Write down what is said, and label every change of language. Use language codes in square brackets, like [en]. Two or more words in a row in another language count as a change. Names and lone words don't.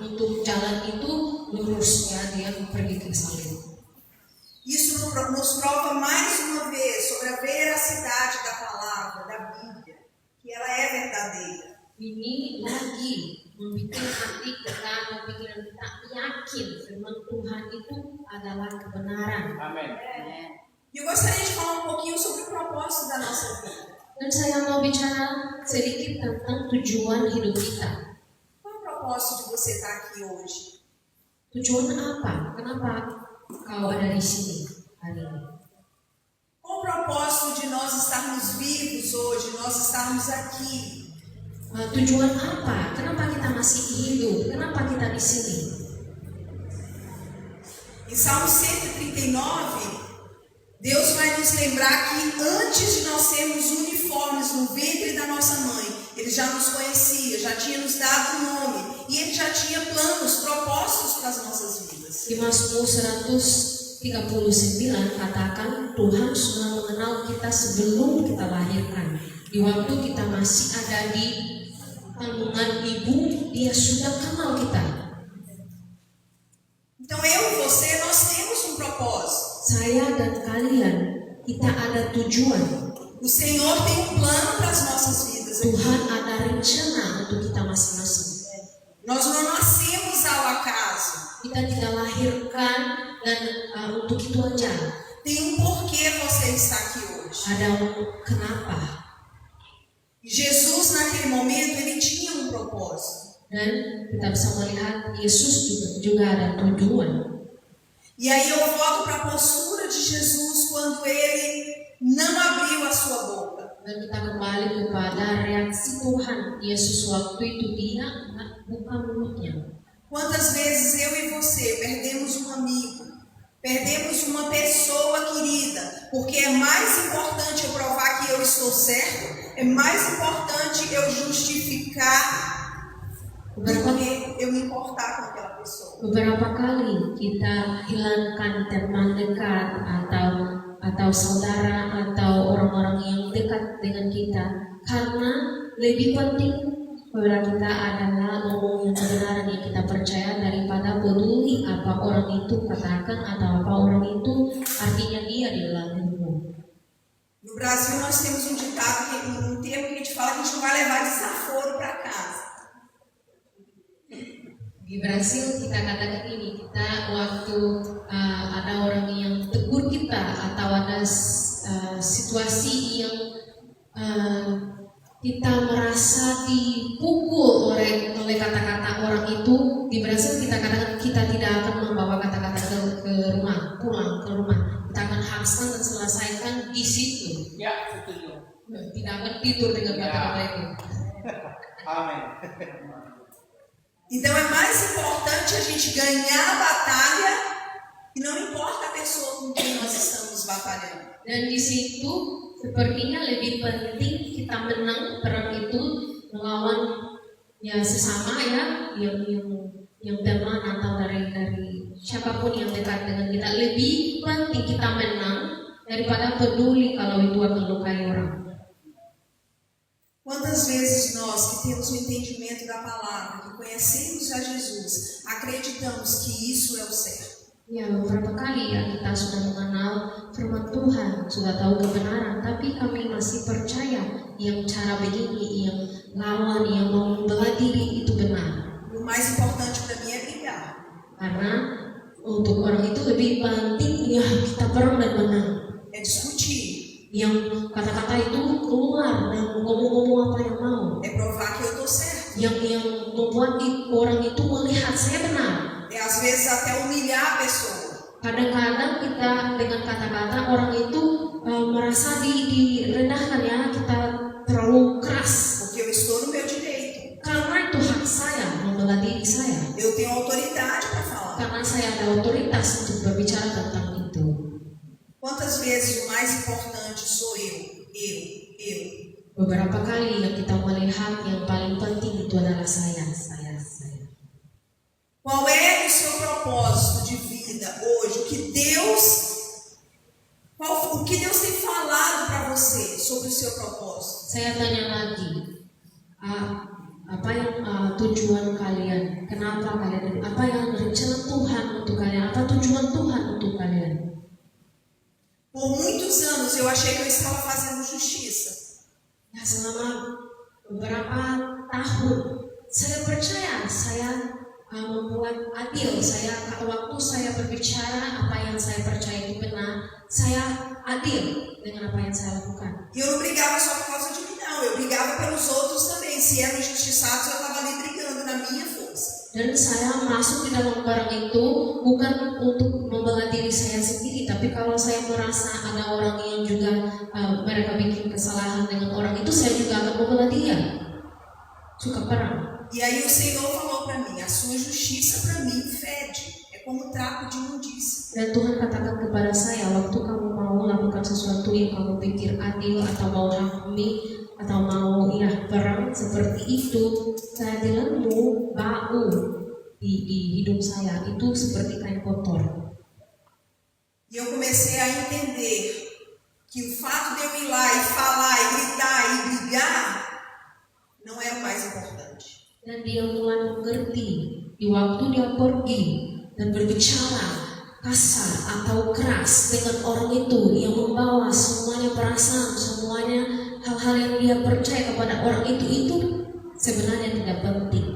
[id] Untuk jalan itu lurus ya, dia pergi ke salib. [pt] Isso nos prova mais uma vez sobre a veracidade da palavra, da Bíblia, que ela é verdadeira. [id] Ini lagi membuat hati kita, pikiran kita yakin firman Tuhan itu adalah kebenaran. Amin. [pt] E eu gostaria de falar um pouquinho sobre o propósito da nossa vida. [id] Dan saya mau bicara sedikit tentang tujuan hidup kita. [pt] Qual é o propósito de você estar aqui hoje? [id] Tujuan apa? Kenapa kau ada di sini hari ini? [pt] Qual o propósito de nós estarmos vivos hoje, nós estarmos aqui? [id] Tujuan apa? Kenapa kita masih hidup? Kenapa kita di sini? [pt] Em Salmo 139, Deus vai nos lembrar que antes de nós sermos uniformes no ventre da nossa mãe, Ele já nos conhecia, já tinha nos dado um nome, e Ele já tinha planos, propósitos para as nossas vidas. [id] Di Mazmur 139 katakan Tuhan sudah mengenal kita sebelum kita lahirkan. Di waktu kita masih ada di kandungan ibu, dia sudah kenal kita. [pt] Então eu e você, nós temos um propósito. [id] Saya dan kalian, kita ada tujuan. [pt] O Senhor tem um plano para as nossas vidas. [id] Tuhan ada rencana untuk kita masing-masing. [pt] Nós não nascemos ao acaso. [id] Kita tidak lahirkan dan untuk itu aja. [pt] Tem um porquê você está aqui hoje. [id] Ada kenapa. [pt] Jesus naquele momento ele tinha um propósito. [id] Dan kita bisa melihat Yesus juga ada tujuan. [pt] E aí eu volto para a postura de Jesus quando ele não abriu a sua boca. [id] Dan kita kembali kepada reaksi Tuhan Yesus waktu itu, dia buka mulutnya. [pt] Quantas vezes eu e você perdemos um amigo, perdemos uma pessoa querida, porque é mais importante eu provar que eu estou certo, é mais importante eu justificar do que eu me importar com aquela pessoa. [id] Beberapa kali kita hilangkan teman dekat atau saudara atau orang-orang yang dekat dengan kita karena lebih penting pada kita adalah ngomong yang kebenaran yang kita percaya daripada peduli apa orang itu katakan atau apa orang itu artinya dia di dalam hidupmu. [pt] No Brasil nós temos um ditado, um termo que a gente fala que a gente não vai levar desaforo para casa. [id] Di Brasil kita katakan ini, kita waktu ada orang yang tegur kita atau ada situasi yang kita merasa dipukul oleh kata-kata orang itu, di Brasil kita katakan kita tidak akan membawa kata-kata ke rumah, pulang ke rumah. Kita akan habiskan dan selesaikan di situ. Ya, setuju. Tidak akan tidur dengan kata-kata itu. Amin. [pt] Então é mais importante a gente ganhar a batalha e não importa a pessoa com quem nós estamos batalhando. [id] Dan di situ sepertinya lebih penting kita menang perang itu melawan ya sesama ya yang teman atau dari siapapun yang dekat dengan kita. Lebih penting kita menang daripada peduli kalau itu akan lukai orang. [pt] Quantas vezes nós que temos o entendimento da palavra, que conhecemos a Jesus, acreditamos que isso é o certo? [id] Ya, beberapa kali ya kita sudah mengenal firman Tuhan, sudah tahu kebenaran, tapi kami masih percaya yang cara begini, yang lawan, yang mau membelah diri itu benar. [pt] O mais importante para mim é brigar. [id] Karena untuk orang itu lebih penting ya kita perang dan menang. [pt] É discutir. [id] Yang kata-kata itu keluar dan ngomong-ngomong apa yang mau. [pt] É provar que eu estou certo. [id] Yang membuat orang itu melihat saya benar. [pt] É às vezes até humilhar a pessoa. [id] Kadang-kadang kita dengan kata-kata orang itu merasa direndahkan ya, kita terlalu keras. [pt] Porque eu estou no meu direito. [id] Karena itu hak saya membela diri saya. [pt] Eu tenho autoridade para falar. [id] Karena saya ada otoritas untuk berbicara tentang itu. [pt] Quantas vezes o mais importante sou eu? [id] Beberapa kali yang kita melihat yang paling penting itu adalah saya. [pt] Qual é o seu propósito de vida hoje? O que Deus tem falado para você sobre o seu propósito? [id] Saya tanya lagi, apa yang tujuan kalian? Kenapa kalian? Apa yang rencana Tuhan untuk kalian? Apa tujuan Tuhan untuk kalian? [pt] Por muitos anos eu achei que eu estava fazendo justiça. [id] Ya, selama beberapa tahun saya percaya saya membuat adil. Waktu saya berbicara apa yang saya percaya itu benar, saya adil dengan apa yang saya lakukan. [pt] E eu não brigava só por causa de mim, não. Eu brigava pelos outros também. Se eram injustiçados, eu estava ali brigando na minha força. [id] Dan saya masuk di dalam perang itu bukan untuk membela diri saya sendiri, tapi kalau saya merasa ada orang yang juga mereka bikin kesalahan dengan orang itu, saya juga akan membela dia. Suka perang. [pt] E aí o Senhor falou para mim, a sua justiça para mim fede, é como trapo de imundícia. [id] Dan Tuhan katakan kepada saya, waktu kamu mau lakukan sesuatu yang kamu pikir adil atau mau hakimi atau mau perang seperti itu, keadilanmu bau di hidung saya itu seperti kain kotor. [pt] E eu comecei a entender que o fato de eu ir lá e falar, e gritar, e brigar, não é o mais importante. [id] Dan dia mulai mengerti di waktu dia pergi dan berbicara kasar atau keras dengan orang itu yang membawa semuanya perasaan, semuanya hal-hal yang dia percaya kepada orang itu sebenarnya tidak penting.